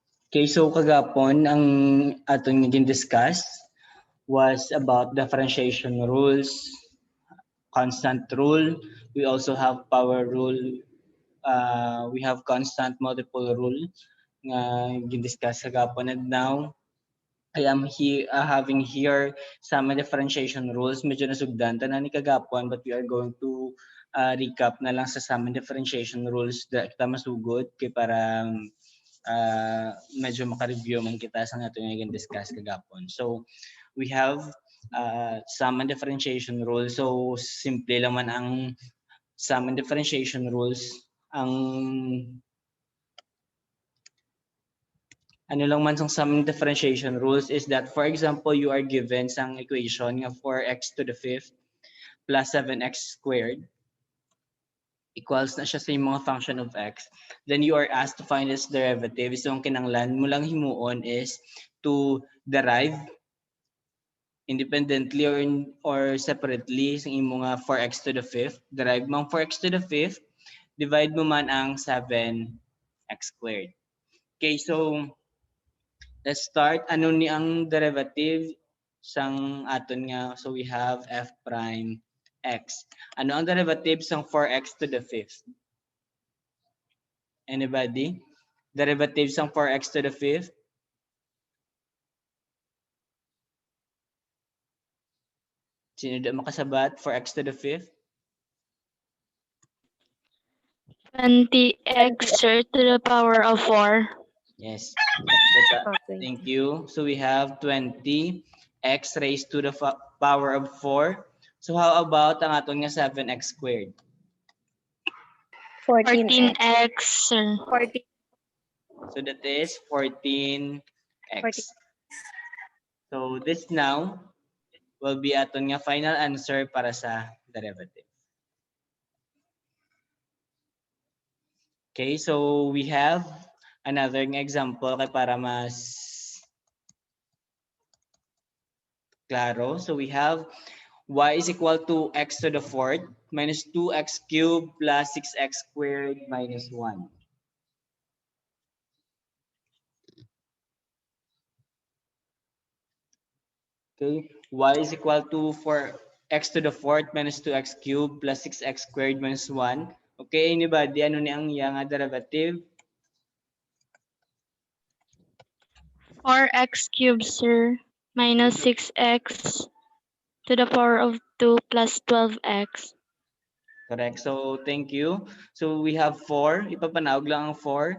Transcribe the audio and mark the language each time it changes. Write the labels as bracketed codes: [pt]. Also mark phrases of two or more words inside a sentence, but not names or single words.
[en] Okay, so [hil] kagapon ang atong naging [en] discuss was about differentiation rules, constant rule. We also have power rule. We have constant multiple rule [hil] nga gin-discuss kagapon, [en] and now I am here having here some differentiation rules. [hil] Medyo nasugdan tanan ni kagapon, [en] but we are going to recap [hil] na lang sa [en] some differentiation rules [hil] da kita masugod kay para medyo maka-review man kita sa nato nga discuss kagapon. [en] So we have some differentiation rules. [hil] So simple lang man ang [en] some differentiation rules. [hil] Ang ano lang man sa [en] some differentiation rules is that, for example, you are given sang equation nga 4x to the fifth plus 7x squared equals [hil] na siya sa yung mga [en] function of x. Then you are asked to find its derivative. So [hil] ang kinanglan mo lang himuon [en] is to derive independently or separately [hil] sa imo nga [en] 4x to the fifth. [hil] Derive mo ang 4x to the fifth, divide mo man ang 7x squared. [en] Okay, so let's start. [hil] Ano ni ang derivative sang aton nga? [en] So we have f prime x. [hil] Ano ang derivative sang [en] 4x to the fifth? Anybody? Derivative sang 4x to the fifth? [hil] Sino da makasabat? [en] 4x to the fifth? 20x to the power of 4. Yes. Okay. Thank you. So we have 20x raised to the power of 4. So how about [hil] ang aton nga [en] 7x squared? 14x. 14x, sir. 14. So that is 14x. So this now will be [hil] aton nga [en] final answer para sa derivative. Okay, so we have another example [hil] kay para [en] mas klaro. So we have y is equal to x to the fourth minus 2x cubed plus 6x squared minus 1. Okay, y is equal to x to the fourth minus 2x cubed plus 6x squared minus 1. Okay, anybody, [hil] ano ni ang iyang derivative? [en] 4x cubed, sir. Minus 6x to the power of 2 plus 12x. Correct. So, thank you. So, we have 4. [hil] Ipapanawag lang ang 4.